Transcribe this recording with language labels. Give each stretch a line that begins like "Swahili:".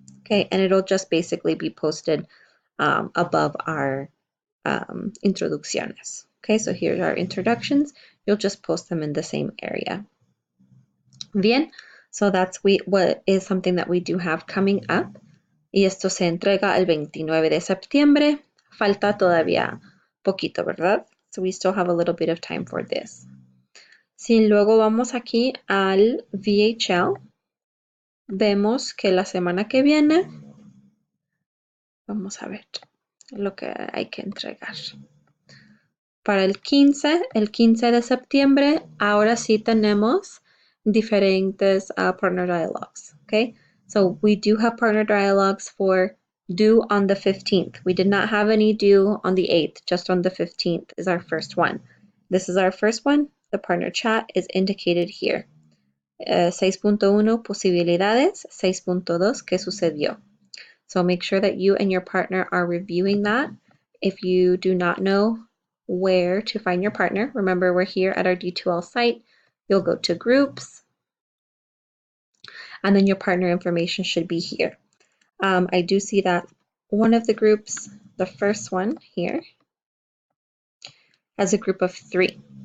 English: Okay, and it'll just basically be posted above our introducciones. Okay, so here's our introductions. You'll just post them in the same area. Bien, so that's what is something that we do have coming up.
Spanish: Y esto se entrega el 29 de septiembre. Falta todavía poquito, ¿verdad?
English: So we still have a little bit of time for this.
Spanish: Si luego vamos aquí al VHL, vemos que la semana que viene, vamos a ver lo que hay que entregar. Para el 15 de septiembre, ahora sí tenemos diferentes
English: partner dialogues,
Spanish: okay?
English: So we do have partner dialogues for due on the 15th. We did not have any due on the 8th, just on the 15th is our first one. This is our first one. The partner chat is indicated here.
Spanish: 6.1 posibilidades, 6.2 ¿qué sucedió?
English: So make sure that you and your partner are reviewing that. If you do not know where to find your partner, remember we're here at our D2L site. You'll go to groups, and then your partner information should be here. I do see that one of the groups, the first one here, has a group of 3.